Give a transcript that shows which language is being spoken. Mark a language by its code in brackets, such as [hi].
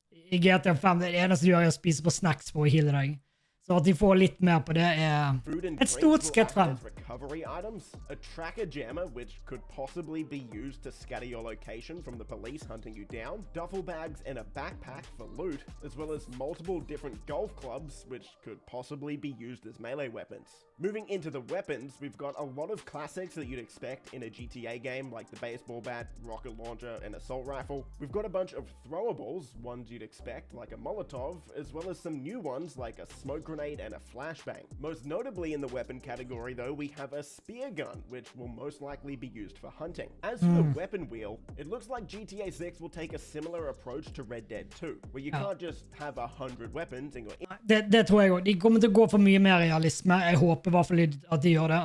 [no] I GTA 5, det eneste du gjør å spise på snacks for å heale deg. Så at de får litt mer på det et stort skritt frem. [en] Recovery items, a tracker jammer which could possibly be used to scatter your location from the police hunting you down, duffel bags and a backpack for loot, as well as multiple different golf clubs which could possibly be used as melee weapons. Moving into the weapons, we've got a lot of classics that you'd expect in a GTA game like the baseball bat, rocket launcher and assault rifle. We've got a bunch of throwables, ones you'd expect like a Molotov, as well as some new ones like a smoke grenade and a flashbang. Most notably in the weapon category though, we have a spear gun, which will most likely be used for hunting. As for the weapon wheel, it looks like GTA 6 will take a similar approach to Red Dead 2, where you can't just have 100 weapons and go... [no] Det tror jeg også. De kommer til å gå for mye mer realisme. Jeg håper i hvert fall at de gjør det.